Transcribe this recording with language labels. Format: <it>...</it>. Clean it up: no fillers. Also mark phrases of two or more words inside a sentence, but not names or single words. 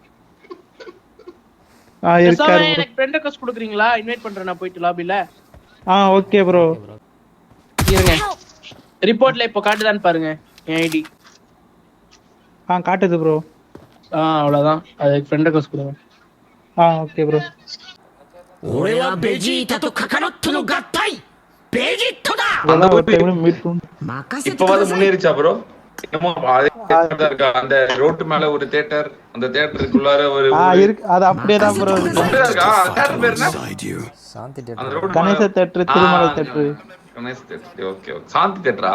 <ta>இருக்காரு. எனக்கு</ta> <en>friend request</en> <ta>கொடுக்குறீங்களா? இன்வைட் பண்றேன் நான் போயிட்டு லாபில.</ta> <en>okay bro.</en> <ta>இருங்க. ரிப்போர்ட்ல இப்போ காட்டுதான்னு பாருங்க என் ஐடி. காட்டுது ப்ரோ. அவ்வளவுதான். அதுக்கு</ta> <en>friend request</en> <ta>கொடுங்க.</ta> <en>okay bro.</en> <ja>俺はベジータとカカロットの合体ベジットだ。</ja> <ta>இப்ப வந்து முன்னேறிச்சா ப்ரோ? என்னமோ அந்த ரோட்டு மேல ஒரு தியேட்டர், அந்த தியேட்டருக்குள்ளார ஒரு இருக்கு. அது அப்படியே தான் ப்ரோ இருக்கு. தியேட்டர் பேர் என்ன? சாந்தி அந்த தியேட்டர். ரோட்டு கணேச தியேட்டர், திருமலை தியேட்டர். கணேச தியேட்டர். ஓகே சாந்தி தியேட்டரா?</ta>